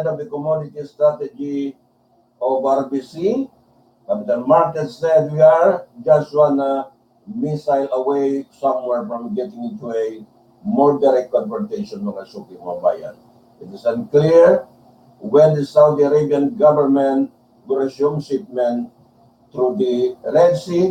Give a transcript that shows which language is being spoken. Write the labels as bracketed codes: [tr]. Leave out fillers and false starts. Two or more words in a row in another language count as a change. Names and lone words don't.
[en] of the commodity strategy of RBC, Capital Markets, said we are just one missile away somewhere from getting into a more direct confrontation [tl] mga suki mga bayan. [en] It is unclear when the Saudi Arabian government will resume shipment through the Red Sea.